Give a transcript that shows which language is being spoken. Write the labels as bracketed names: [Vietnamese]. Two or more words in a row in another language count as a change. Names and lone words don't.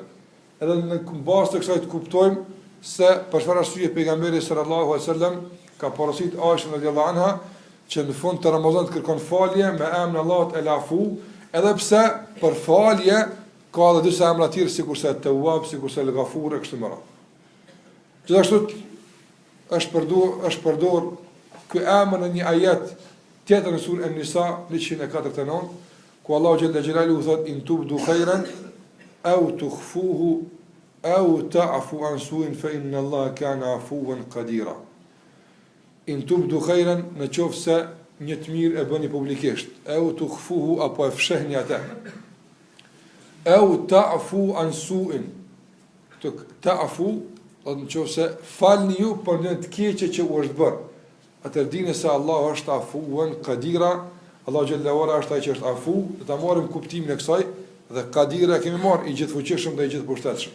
[Albanian] Edhe në bazë të kësaj të kuptojmë se për çfarë arsye pejgamberi [Arabic] صلى الله عليه وسلم [Albanian] ka porosit Aisha [Arabic] رضي الله عنها [Albanian] që në fund të Ramazanit kërkon falje me emrin Allahut el-Afu, edhe pse për falje ka edhe disa emra të tjerë sikurse At-Tawwab, sikurse El-Ghafur e kështu me radhë. Gjithashtu është përdor ky emër në një ajet tjetër në surën An-Nisa 149, ku Allahu [Arabic] جل جلاله [Albanian] thot [Arabic] إن تبدوا خيرا أو تخفوه أو تعفوا عن سوء فإن الله كان عفوا قديرا. إن تبدوا خيرا, [Albanian] në qoftë se një të mirë e bëni publikisht, [Arabic] أو تخفوه [Albanian] apo e fshehni atë, [Arabic] أو تعفوا عن سوء, [Albanian] ta'fu do të thotë se falni ju për një të keqe që u është bërë. Atëherë dini se Allahu është [Arabic] عفوا قديرا, [Albanian] Allahu [Arabic] جل وعلا [Albanian] është ai që është afu, do ta marrim kuptimin e kësaj dhe qadira kemi marrë i gjithfuqishëm dhe i gjithpërshtatshëm.